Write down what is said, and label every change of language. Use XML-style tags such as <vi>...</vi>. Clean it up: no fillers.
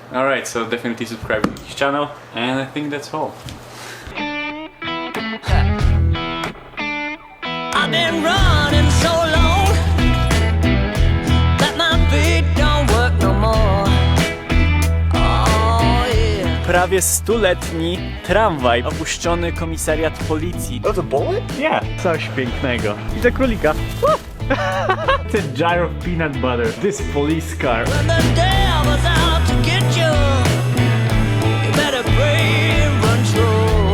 <en>All right, so definitely subscribe to his channel, and I think that's all. I've been running so long that my feet don't work no more. Oh yeah.</en> <pl>Prawie 100-letni tramwaj, opuszczony komisariat policji.</pl> <en>Oh, the bullet?</en> <pl>Yeah, coś pięknego. I za królika.</pl> <en>It's a jar of peanut butter. This police car. When the devil's out to get you, you better pray and run slow.</en>